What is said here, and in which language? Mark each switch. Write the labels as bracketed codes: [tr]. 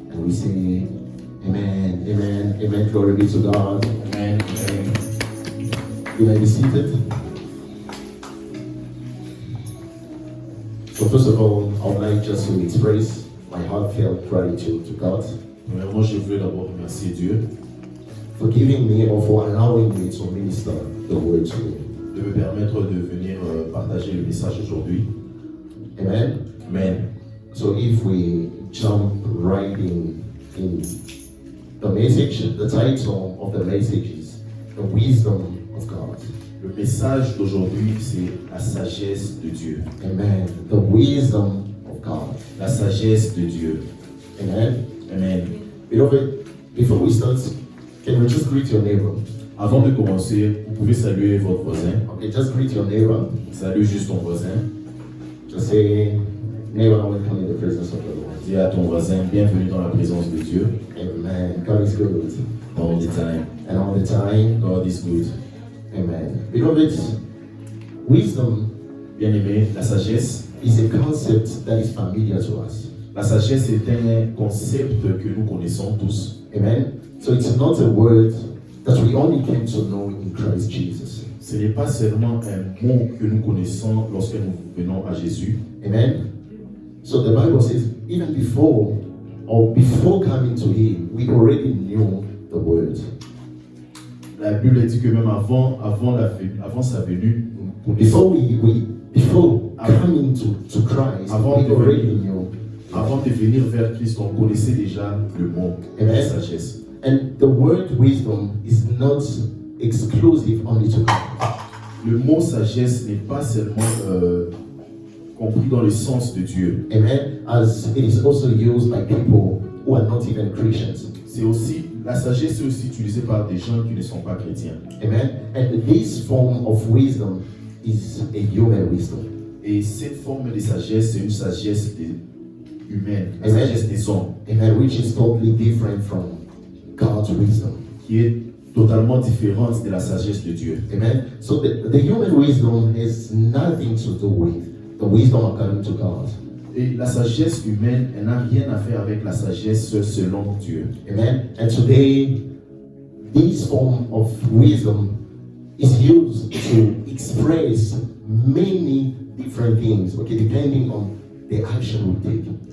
[en] And we say, Amen, Amen, Amen. Glory be to God. Amen. Amen. You may be seated. So first of all, I would like just to express my heartfelt gratitude to God. [fr] Premièrement, je veux d'abord remercier Dieu [en] for giving me or for allowing me to minister the word to you. [fr] de me permettre de venir partager le message aujourd'hui. [en] Amen. Amen. So if we jump right in the message, the title of the message is The Wisdom of God. [fr] Le message d'aujourd'hui, c'est la sagesse de Dieu. [en] Amen. The wisdom of God. [fr] La sagesse de Dieu. [en] Amen. Amen. Beloved, before we start, can we just greet your neighbor? [fr] Avant de commencer, vous pouvez saluer votre voisin. [en] Okay, just greet your neighbor. [fr] Salue juste ton voisin. [en] Just say, neighbor, welcome in the presence of the Lord. [fr] Dis à ton voisin, bienvenue dans la présence de Dieu. [en] Amen. God is good. All the time. And all the time. God is good. Amen. Beloved, wisdom [fr] Bien-aimé, la sagesse. [en] is a concept that is familiar to us. [fr] La sagesse est un concept que nous connaissons tous. [en] Amen. So it's not a word that we only came to know in Christ Jesus. [fr] Ce n'est pas seulement un mot que nous connaissons lorsque nous venons à Jésus. [en] Amen. So the Bible says, even before coming to Him, we already knew the word. [fr] La Bible dit que même avant sa venue, nous connaissons. [en] Before coming to Christ, we already knew. [fr] Avant de venir vers Christ, on connaissait déjà le mot, la sagesse. [en] And the word wisdom is not exclusive only to God. [fr] Le mot sagesse n'est pas seulement compris dans le sens de Dieu. [en] Amen. As it is also used by people who are not even Christians. [fr] La sagesse est aussi utilisée par des gens qui ne sont pas chrétiens. [en] Amen. And this form of wisdom is a human wisdom. [fr] Et cette forme de sagesse, c'est une sagesse humaine, la [en] Amen. [fr] sagesse des hommes. [en] Amen. Which is totally different from God's wisdom. [fr] Qui est totalement différente de la sagesse de Dieu. [en] Amen. So the human wisdom has nothing to do with the wisdom according to God. [fr] Et la sagesse humaine, elle n'a rien à faire avec la sagesse selon Dieu. [en] Amen. And today, this form of wisdom is used to express many different things, okay, depending on the action we take.